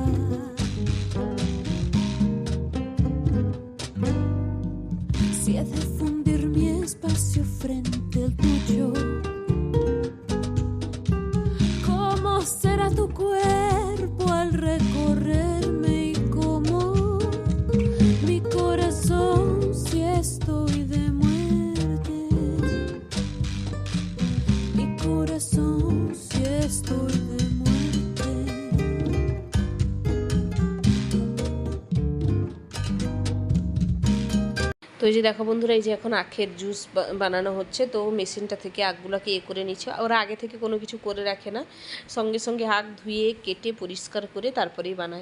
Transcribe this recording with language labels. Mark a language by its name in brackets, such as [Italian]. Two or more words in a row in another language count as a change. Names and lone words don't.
[Spanish] Si ha de fundir mi espacio frente al tuyo, ¿cómo será tu cuerpo al recorrerme? Y cómo mi corazón si estoy de muerte, mi corazón si estoy de muerte. [Bangla] তো তো এই যে দেখো বন্ধুরা, এই যে এখন আখের জুস বানানো হচ্ছে। তো মেশিনটা থেকে আখগুলোকে করে নিচ্ছে। ওরা আগে থেকে কোনো কিছু করে রাখে না, সঙ্গে সঙ্গে আখ ধুয়ে কেটে পরিষ্কার করে তারপরেই বানায়।